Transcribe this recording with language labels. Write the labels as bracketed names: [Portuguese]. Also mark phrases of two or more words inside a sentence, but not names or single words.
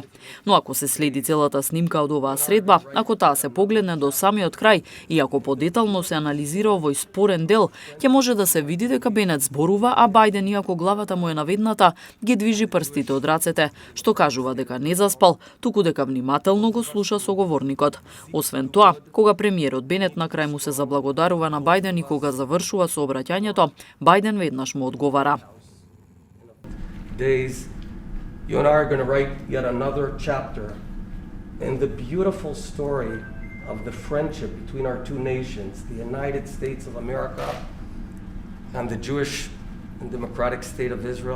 [Macedonian] Но ако се следи целата снимка од оваа средба, ако таа се погледне до самиот крај и ако подетално се анализира овој спорен дел, ќе може да се види дека Бенет зборува, а Бајден, иако главата му е наведната, ги движи прстите од рацете, што кажува дека не заспал, туку дека внимателно го слуша соговорникот. Освен тоа, кога премиерот Бенет на крај му се заблагодарува на Бајден и кога завршува со обраќањето, Бајден веднаш му одговара. [English] You and I are going to write yet another chapter in the beautiful story of the friendship between our two nations, the United States of America and the Jewish and democratic state of Israel.